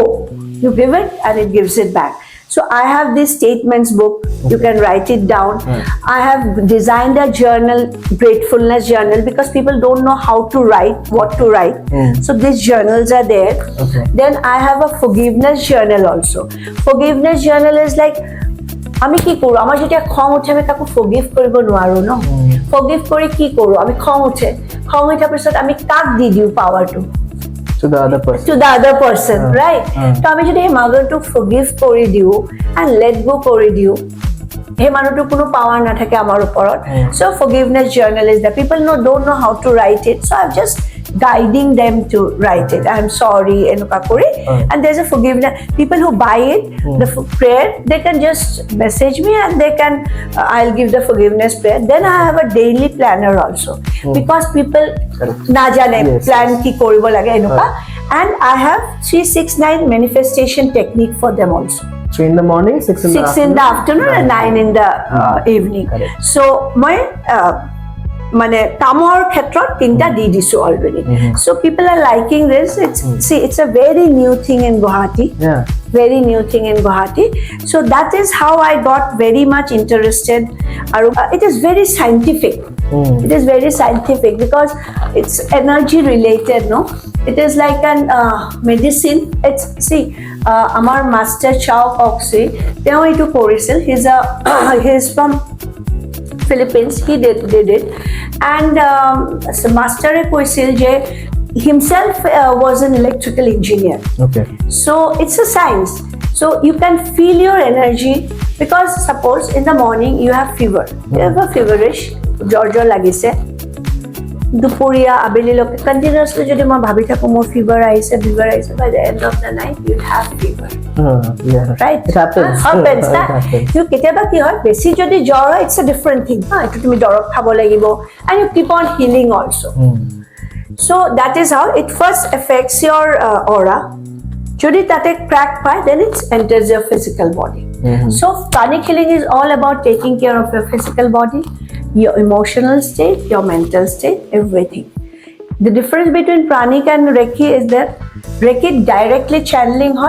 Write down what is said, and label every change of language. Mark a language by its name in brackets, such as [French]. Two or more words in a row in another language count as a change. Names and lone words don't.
[English] You give it and it gives it back. So I have this statements book. You can write it down. I have designed a journal, gratefulness journal, because people don't know how to write, what to write. So these journals are there. Then I have a forgiveness journal also. Forgiveness journal is like [Assamese] আমি কি কৰো, আমাৰ যেতিয়া খং উঠে আমি তাকো ফৰগিভ কৰিব নোৱাৰো ন, ফৰগিভ কৰি কি কৰো, আমি খং উঠাৰ পিছত আমি কাক দি দিওঁ পাৱাৰটো, [English] to the other person, right? [Assamese] তো আমি যদি এই মানুহটোক ফৰগিভ কৰি দিওঁ [English] and let go [Assamese] কৰি দিওঁ, সেই মানুহটোৰ কোনো পাৱাৰ নাথাকে আমাৰ ওপৰত. [English] So forgiveness journal is that people don't know how to write it, so I'm just guiding them to write it. I'm sorry, and there's a forgiveness. People who buy it, the prayer, they can just message me and they can, I'll give the forgiveness prayer. Then I have a daily planner also, because people [Assamese] না জানে plan কি কৰিবো লাগে এনেকুৱা, [English] and I have 369 manifestation technique for them also. 3 in the morning, 6 in the afternoon, and 9 in the evening. So my [Assamese] মানে কামৰ ক্ষেত্ৰত 3টা দি দিছো [English] already. So people are liking this. It's a very new thing in Guwahati. Very new thing in Guwahati. So that is how I got very much interested. It is very scientific. It is very scientific because it's energy related, no? It is like an medicine. It's [Assamese] amar master Chow Oxy, teo etu korisil. [English] He's from Philippines. He did it, and master [Assamese] কৈছিল যে [English] himself was an electrical engineer. Okay. So it's a science. So you can feel your energy, because suppose in the morning you have fever. You have a feverish, [Assamese] জ্বৰ লাগিছে. দুপৰীয়া আবেলিলৈকে কণ্টিনিউয়াছলি যদি মই ভাবি থাকো মোৰ ফিভাৰ আহিছে, [English] by the end of the night you have fever. Right? It happens. [Assamese] You কেতিয়াবা কি হয়, বেছি যদি জ্বৰ হয়, [English] it's a different thing. [Assamese] এইটো তুমি দৰৱ খাব লাগিব, [English] and you keep on healing also. So that is how it first affects your aura. [Assamese] যদি তাতে [English] crack পায়, then it enters your physical body. So Pranic Healing is all about taking care of your physical body, your emotional state, your mental state, everything. The difference between Pranic and Reiki is that Reiki directly channeling hoy.